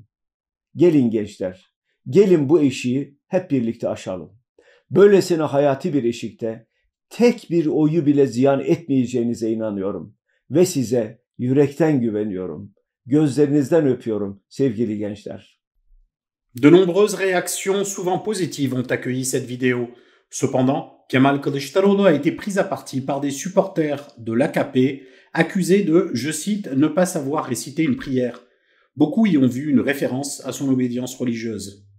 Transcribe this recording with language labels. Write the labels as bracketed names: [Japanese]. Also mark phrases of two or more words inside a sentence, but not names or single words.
[Turkish] Gelin gençler, gelin bu eşiği hep birlikte aşalım. Böylesine hayati bir eşikte tek bir oyu bile ziyan etmeyeceğinize inanıyorum ve size yürekten güveniyorum. Gözlerinizden öpüyorum sevgili gençler. [French] De nombreuses réactions souvent positives ont accueilli cette vidéo. Cependant, Kemal Kılıçdaroğlu a été pris à partie par des supporters de l'AKP accusés de, je cite, ne pas savoir réciter une prière. Beaucoup y ont vu une référence à son obédience religieuse.